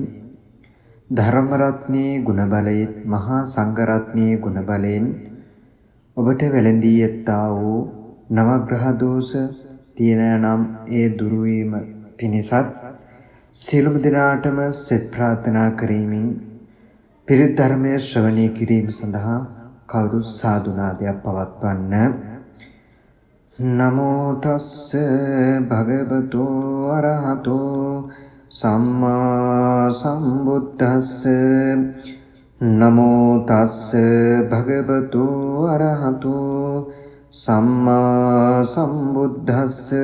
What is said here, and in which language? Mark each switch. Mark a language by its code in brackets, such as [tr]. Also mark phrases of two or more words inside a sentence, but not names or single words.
[si] ධර්ම රත්නයේ ගුණ බලයෙන් මහා සංඝ රත්නයේ ගුණ බලයෙන් ඔබට වැළඳී ඇත්තා වූ නවග්‍රහ දෝෂ තියෙන නම් ඒ දුරු වීම පිණිසත් සියලුම දෙනාටම සෙත් ප්‍රාර්ථනා කරමින් පිරිත් ධර්මයේ ශ්‍රවණය කිරීම සඳහා කවුරු සාදුනාදයක් පවත්වන්න. [pi] නමෝ තස්ස භගවතු අරහතෝ සම්මා සම්බුද්දස්ස. නමෝ තස්ස භගවතු අරහතෝ සම්මා සම්බුද්දස්ස.